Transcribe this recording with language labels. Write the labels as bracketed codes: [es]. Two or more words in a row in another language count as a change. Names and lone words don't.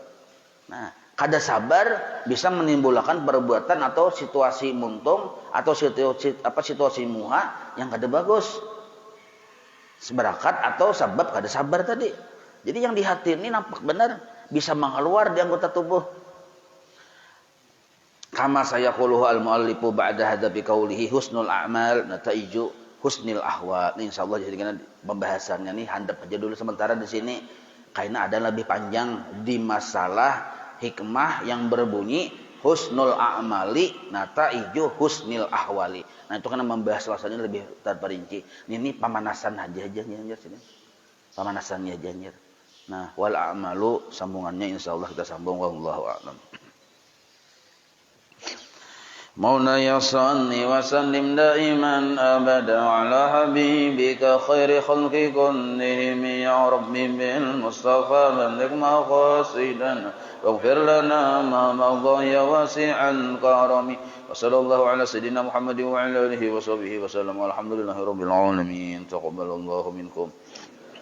[bjn] Nah, kada sabar bisa menimbulkan perbuatan atau situasi muntung atau situasi muha yang kada bagus. Seberakat atau sabab kada sabar tadi. [id] Jadi yang di hati ini nampak benar bisa mengeluar di anggota tubuh. [ar] كما سيقوله المؤلف بعد هذا بقوله حسن الأعمال نتائج حسن الأحوال. [id] Ini insyaallah jadikan pembahasannya nih handap aja dulu sementara di sini karena ada lebih panjang di masalah hikmah yang berbunyi [ar] حسن الأعمال نتائج حسن الأحوال. [id] Nah, itu kan membahas rasanya lebih terperinci. Ini pemanasan aja sini. Pemanasannya aja. Nah, wal a'malu sambungannya insyaallah kita sambung [ar] والله أعلم. مولاي صل وسلم دائما أبدا على حبيبك خير خلق كلهم يا ربي بالمصطفى بلغ مقاصدنا واغفر لنا ما مضى يا واسع الكرم وصلى الله على سيدنا محمد وعلى آله وصحبه وسلم والحمد لله رب العالمين تقبل الله منكم